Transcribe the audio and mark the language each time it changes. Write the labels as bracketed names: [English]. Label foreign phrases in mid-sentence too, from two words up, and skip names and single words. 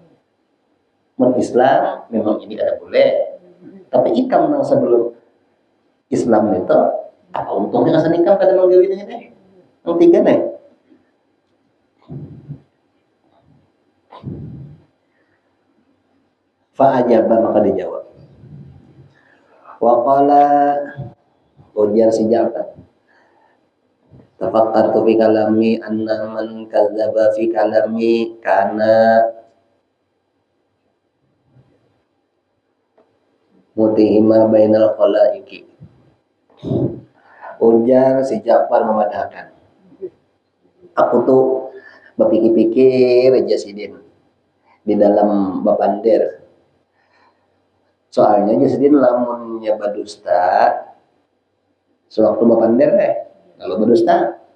[Banjar] Islam memang ini kada boleh tapi ikam nang sebelum Islam itu apa untungnya asal ikam kada menggawi ini yang tiga nih [Arabic] فأجاب [Banjar] maka dijawab [Arabic] وقال [Banjar] ujar si Ja'far [Arabic] تفكرت في كلامي أن من كذب في كلامي كان متهما بين الخلائق [Banjar] ujar si Ja'far memadahkan aku tuh berpikir-pikir aja sidin di dalam bapander soalnya jasidin lamunnya badusta sewaktu bapander kalau berdusta